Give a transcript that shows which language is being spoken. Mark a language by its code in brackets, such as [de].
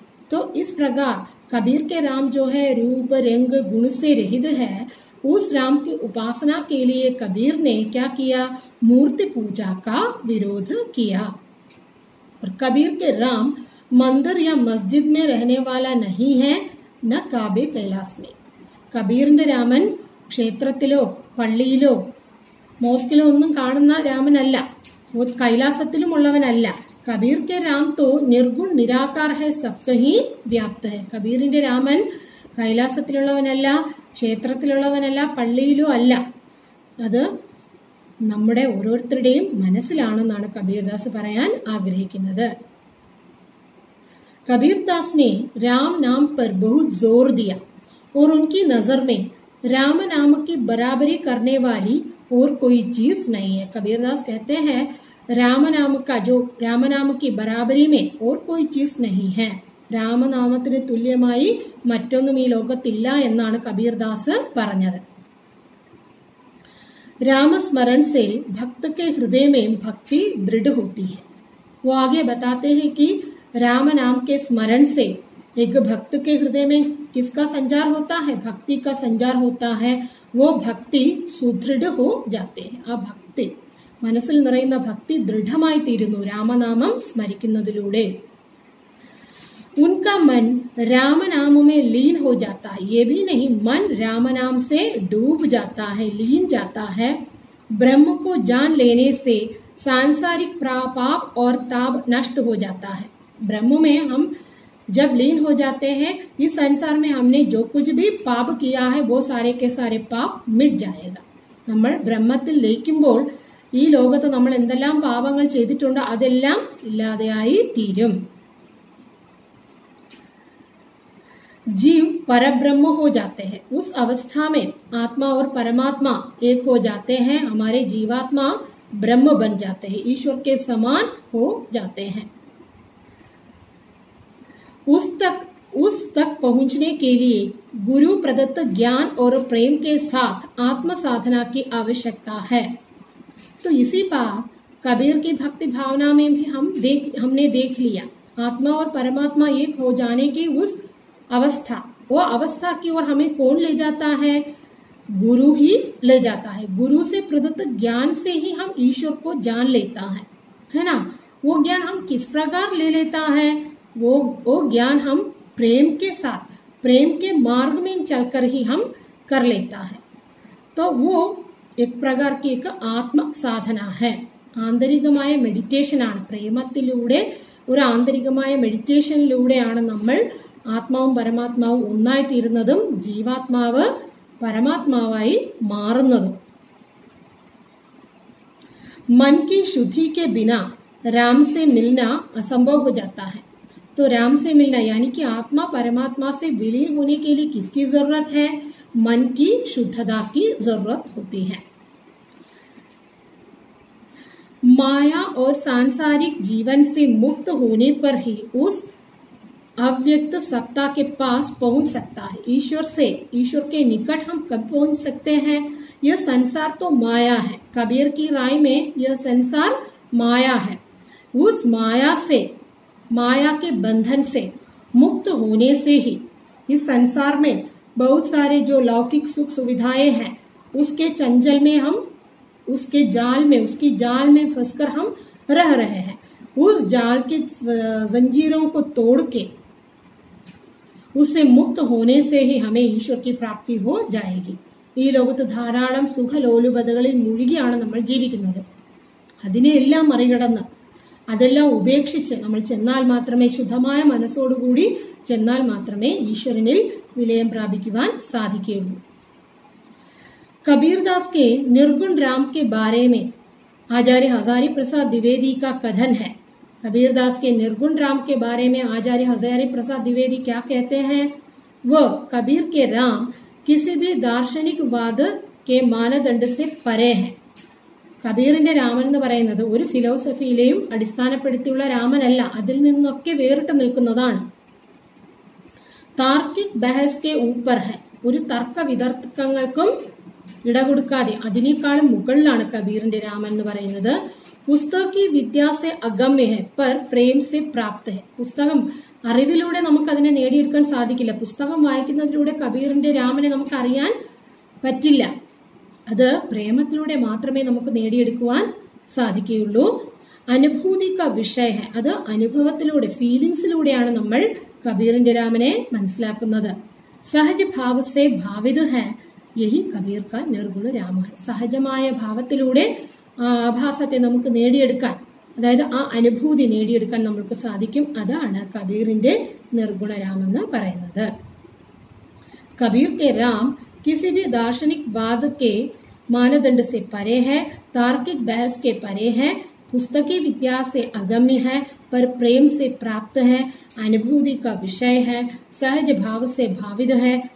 [hi] तो इस प्रकार कबीर के राम जो है रूप रंग गुण से रहित है, उस राम की उपासना के लिए कबीर ने क्या किया, मूर्ति पूजा का विरोध किया. और कबीर के राम मंदिर या मस्जिद में रहने वाला नहीं है, न काबे कैलाश में. [ml] കബീറിന്റെ രാമൻ ക്ഷേത്രത്തിലോ പള്ളിയിലോ മോസ്കിലോ ഒന്നും കാണുന്ന രാമനല്ല, കൈലാസത്തിലും ഉള്ളവനല്ല. [hi] കബീർ കെ രാം തോ നിർഗുൺ നിരാകാർ ഹൈ, സബ് കഹീ വ്യാപ്ത ഹൈ. [ml] കബീറിന്റെ രാമൻ കൈലാസത്തിലുള്ളവനല്ല, ക്ഷേത്രത്തിലുള്ളവനല്ല, പള്ളിയിലോ അല്ല, അത് നമ്മുടെ ഓരോരുത്തരുടെയും മനസ്സിലാണെന്നാണ് കബീർദാസ് പറയാൻ ആഗ്രഹിക്കുന്നത്. [hi] कबीरदास ने राम नाम पर बहुत जोर दिया और उनकी नजर में राम नाम की बराबरी करने वाली और कोई चीज नहीं है. कबीरदास कहते हैं राम नाम का जो राम नाम की बराबरी में और कोई चीज नहीं है, [ml] രാമനാമത്തിന് തുല്യമായി മറ്റൊന്നും ഈ ലോകത്തില്ല എന്നാണ് കബീർദാസ് പറഞ്ഞത്. [hi] रामस्मरण से भक्त के हृदय में भक्ति दृढ़ होती है. वो आगे बताते हैं कि राम नाम के स्मरण से एक भक्त के हृदय में किसका संचार होता है, भक्ति का संचार होता है. वो भक्ति सुदृढ़ हो जाते हैं. [ml] ആ ഭക്തി, മനസ്സിൽ നിറയുന്ന ഭക്തി ദൃഢമായി തീരുന്നു രാമനാമം സ്മരിക്കുന്നതിലൂടെ. [hi] उनका मन राम नाम में लीन हो जाता है. ये भी नहीं, मन राम नाम से डूब जाता है, लीन जाता है. ब्रह्म को जान लेने से सांसारिक पाप और ताप नष्ट हो जाता है. ब्रह्म में हम जब लीन हो जाते हैं, इस संसार में हमने जो कुछ भी पाप किया है वो सारे के सारे पाप मिट जाएगा. [ml] നമ്മൾ ബ്രഹ്മത്തിൽ ലയിക്കുമ്പോൾ ഈ ലോകത്ത് നമ്മൾ എന്തെല്ലാം പാപങ്ങൾ ചെയ്തിട്ടുണ്ടോ അതെല്ലാം ഇല്ലാതെയായി തീരും. [hi] जीव परब्रह्म हो जाते हैं. उस अवस्था में आत्मा और परमात्मा एक हो जाते हैं. हमारे जीवात्मा ब्रह्म बन जाते हैं, ईश्वर के समान हो जाते हैं. उस तक पहुंचने के लिए गुरु प्रदत्त ज्ञान और प्रेम के साथ आत्म साधना की आवश्यकता है. तो इसी बात कबीर की भक्ति भावना में भी हमने देख लिया. आत्मा और परमात्मा एक हो जाने की उस अवस्था, वो अवस्था की ओर हमें कौन ले जाता है, गुरु ही ले जाता है. गुरु से प्रदत्त ज्ञान से ही हम ईश्वर को जान लेता है ना. वो ज्ञान हम किस प्रकार ले लेता है, वो ज्ञान हम प्रेम के साथ, प्रेम के मार्ग में चलकर ही हम कर लेता है. तो वो एक प्रकार की एक आत्म साधना है, [ml] ആന്തരികമായ മെഡിറ്റേഷൻ ആണ്. പ്രേമത്തിലൂടെ ഒരു ആന്തരികമായ മെഡിറ്റേഷനിലൂടെയാണ് നമ്മൾ ആത്മാവും പരമാത്മാവും ഒന്നായി തീരുന്നതും ജീവാത്മാവ് പരമാത്മാവായി മാറുന്നതും. [hi] मन की शुद्धि के बिना राम से मिलना असंभव हो जाता है। तो राम से मिलना यानी कि आत्मा परमात्मा से विलीन होने के लिए किसकी जरूरत है? मन की शुद्धता की जरूरत होती है। माया और सांसारिक जीवन से मुक्त होने पर ही उस अव्यक्त सत्ता के पास पहुंच सकता है। ईश्वर के निकट हम कब पहुंच सकते हैं? यह संसार तो माया है। कबीर की राय में यह संसार माया है। उस माया के बंधन से मुक्त होने से ही इस संसार में बहुत सारे जो लौकिक सुख सुविधाएं हैं उसके चंचल में हम उसकी जाल में फंसकर हम रह रहे हैं। उस जाल के जंजीरों को तोड़ के उससे मुक्त होने से ही हमें ईश्वर की प्राप्ति हो जाएगी। [ml] ഈ ലോകത്ത് ധാരാളം സുഖലോലുപതകളിൽ മുഴുകിയാണ് നമ്മൾ ജീവിക്കുന്നത്. അതിനെല്ലാം മറികടന്ന് അതെല്ലാം ഉപേക്ഷിച്ച് നമ്മൾ ചെന്നാൽ മാത്രമേ, ശുദ്ധമായ മനസ്സോടുകൂടി ചെന്നാൽ മാത്രമേ ഈശ്വരനിൽ വിലയം പ്രാപിക്കുവാൻ സാധിക്കുകയുള്ളൂ. [hi] कबीरदास के निर्गुण राम के बारे में आचार्य हजारी प्रसाद द्विवेदी का कथन है। कबीरदास के निर्गुण राम के बारे में आचार्य हजारी प्रसाद द्विवेदी क्या कहते हैं? वह कबीर के राम किसी भी दार्शनिक वाद के मानदंड से परे है. [ml] കബീറിന്റെ രാമൻ എന്ന് പറയുന്നത് ഒരു ഫിലോസഫിയിലെയും അടിസ്ഥാനപ്പെടുത്തിയുള്ള രാമനല്ല, അതിൽ നിന്നൊക്കെ വേറിട്ട് നിൽക്കുന്നതാണ്. [hi] താർക്കിക് ബഹസ് കെ ഊപ്പർ ഹെ, [ml] ഒരു തർക്ക വിതർക്കങ്ങൾക്കും ഇടകൊടുക്കാതെ അതിനേക്കാളും മുകളിലാണ് കബീറിന്റെ രാമൻ എന്ന് പറയുന്നത്. [hi] പുസ്തകി വിദ്യാസെ അഗമ്യ ഹെ പർ പ്രേം സെ പ്രാപ്ത ഹെ. [ml] പുസ്തകം അറിവിലൂടെ നമുക്ക് അതിനെ നേടിയെടുക്കാൻ സാധിക്കില്ല. പുസ്തകം വായിക്കുന്നതിലൂടെ കബീറിന്റെ രാമനെ നമുക്ക് അറിയാൻ പറ്റില്ല. അത് പ്രേമത്തിലൂടെ മാത്രമേ നമുക്ക് നേടിയെടുക്കുവാൻ സാധിക്കുകയുള്ളൂ. [hi] അനുഭൂതി ക വിഷയ ഹെ, [ml] അത് അനുഭവത്തിലൂടെ ഫീലിംഗ്സിലൂടെയാണ് നമ്മൾ കബീറിന്റെ രാമനെ മനസ്സിലാക്കുന്നത്. [hi] സഹജ് ഭാവ സെ ഭാവിത് ഹെ, യഹി കബീർ കാ നിർഗുണ രാമ ഹെ. [ml] സഹജമായ ഭാവത്തിലൂടെ ആ ആഭാസത്തെ നമുക്ക് നേടിയെടുക്കാൻ, അതായത് ആ അനുഭൂതി നേടിയെടുക്കാൻ നമുക്ക് സാധിക്കും. അതാണ് കബീറിന്റെ നിർഗുണരാമെന്ന് പറയുന്നത്. [hi] कबीर के राम किसी भी दार्शनिक वाद के मानदंड से परे है, तार्किक बहस के परे है, पुस्तकी विद्या से अगम्य है, पर प्रेम से प्राप्त है, अनुभूति का विषय है, सहज भाव से भावित है.